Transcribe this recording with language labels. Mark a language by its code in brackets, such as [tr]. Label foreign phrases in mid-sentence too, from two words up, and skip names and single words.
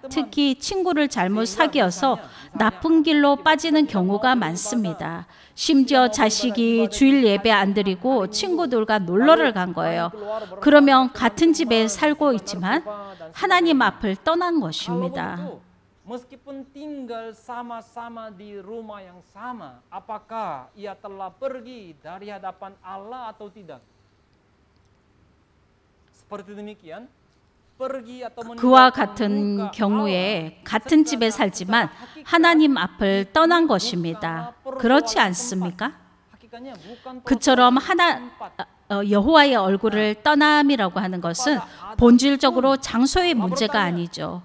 [ko] 특히 친구를 잘못 사귀어서 나쁜 길로 빠지는 경우가 많습니다. 심지어 자식이 주일 예배 안 드리고 친구들과 놀러를 간 거예요. 그러면 같은 집에 살고 있지만 하나님 앞을 떠난 것입니다. [id] Meskipun tinggal sama-sama di rumah yang sama, apakah ia telah pergi dari hadapan Allah atau tidak? Seperti demikian, pergi atau [ko] 그와 같은 경우에 같은 집에 살지만 하나님 앞을 떠난 것입니다. 그렇지 않습니까? 그처럼 여호와의 얼굴을 떠남이라고 하는 것은 본질적으로 장소의 문제가 아니죠.